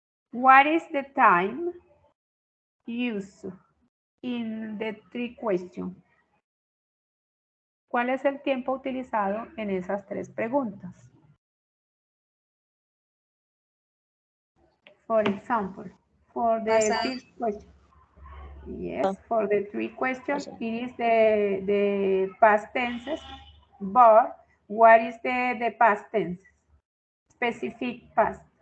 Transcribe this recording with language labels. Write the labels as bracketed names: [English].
[English] What is the time used in the 3 questions? [Spanish] ¿Cuál es el tiempo utilizado en esas 3 preguntas? [English] For example, for the first question. Yes, for the 3 questions, it is the past tenses, but what is the past tense? Specific past.